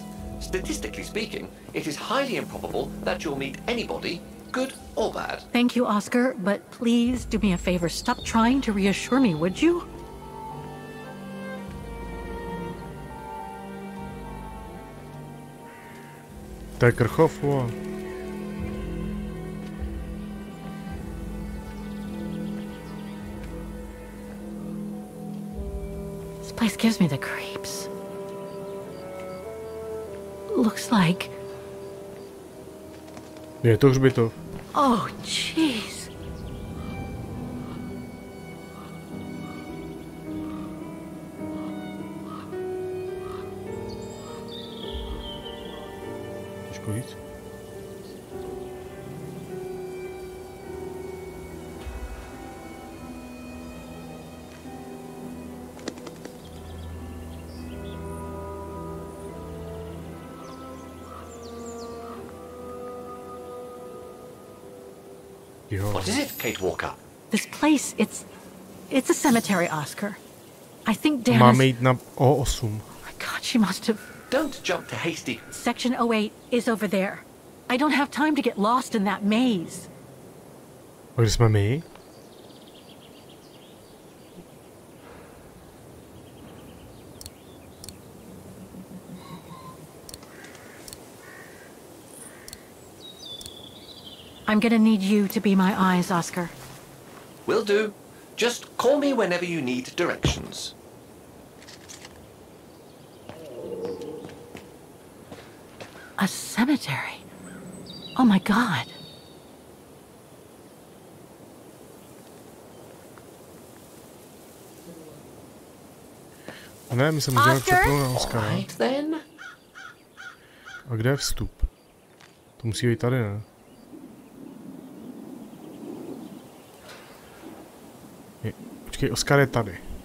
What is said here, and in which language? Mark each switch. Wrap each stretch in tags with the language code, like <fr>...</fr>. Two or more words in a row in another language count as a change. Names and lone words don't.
<en>Statistically speaking, it is highly improbable that you'll meet anybody, good or bad. Thank you, Oscar, but please do me a favor. Stop trying to reassure me, would you?</en> <cs>To je Krchov, vole.</cs> <en>This place gives me the creeps. Looks like...</en> <cs>Je to hřbitov.</cs> <en>Oh, jeez.</en> <cs>Těžko víc.</cs> <en>What is it, Kate Walker? This place, it's a cemetery, Oscar. I think Dana's...</en> <cs>Máme jít na O8.</cs> <en>Oh my God, she must have... Don't jump to hasty... Section 08 is over there. I don't have time to get lost in that maze.</en> <cs>A kde jsme my?</cs> <en>I'm gonna need you to be my eyes, Oscar. Will do. Just call me whenever you need directions. A cemetery? Oh my God.</en> <cs>Ne, my se můžeme přepnout na Oscara.</cs> <en>Then.</en> <cs>A kde je vstup? To musí být tady, ne? Počkej, Oscar je tady.</cs>